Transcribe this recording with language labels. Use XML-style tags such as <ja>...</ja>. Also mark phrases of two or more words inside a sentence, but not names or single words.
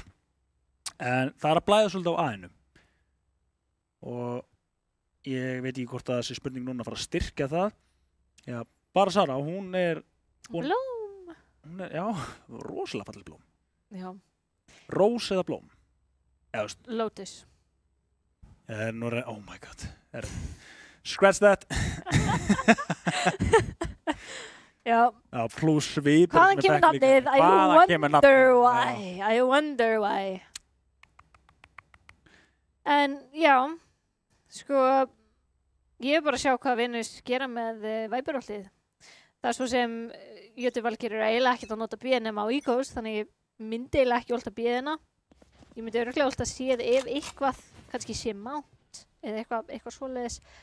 <is>En það er að blæða svolítið á A-inu. Og ég veit ekki hvort að þessi spurning núna fara að styrkja það. Já, bara Sara, hún er... Blóm! Hún er, rosalega falleg blóm. Já. Rós eða blóm? Lotus.</is> <en>Oh my god. Scratch that!</en> <is>Já. Plus svip. Hvaðan kemur nafnið?</is> <en>I wonder why.</en> <is>En já, sko, ég bara að sjá hvað Venus gera með Viperoltið. Það er svo sem Jötu Valkyr eiginlega ekkert að nota B nema á Egos, þannig ég myndi eiginlega ekki ulta B hérna. Ég myndi örugglega ulta C ef eitthvað, kannski C mount eða eitthvað svoleiðis.</is>